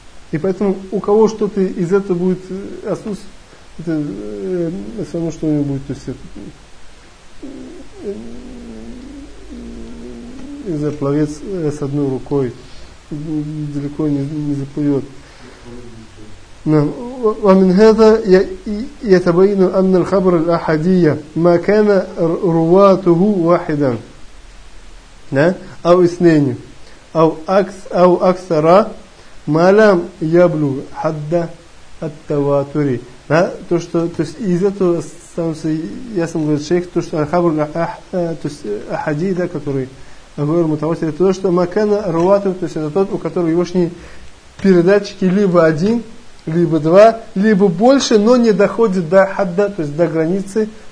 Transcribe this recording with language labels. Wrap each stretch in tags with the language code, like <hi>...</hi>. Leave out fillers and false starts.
<ru>И поэтому у кого что-то из этого будет отсутствовать, это все равно, что у него будет, то есть это, не знаю, пловец с одной рукой далеко не заплывет.</ru> <ar>ومن هذا يتبين أن الخبر الأحدية ما كان رواته واحدا أو اثنين أو أكثر ما لم يبلغ حد التواتر.</ar> <ru>То, что, то есть из этого становится ясно, говорит шейх, то, что аль-хабр, то есть ахади, да, который говорил мутавасир, это то, что макана руатов, то есть это тот, у которого его шни передатчики либо один, либо два, либо больше, но не доходит до хадда, то есть до границы</ru>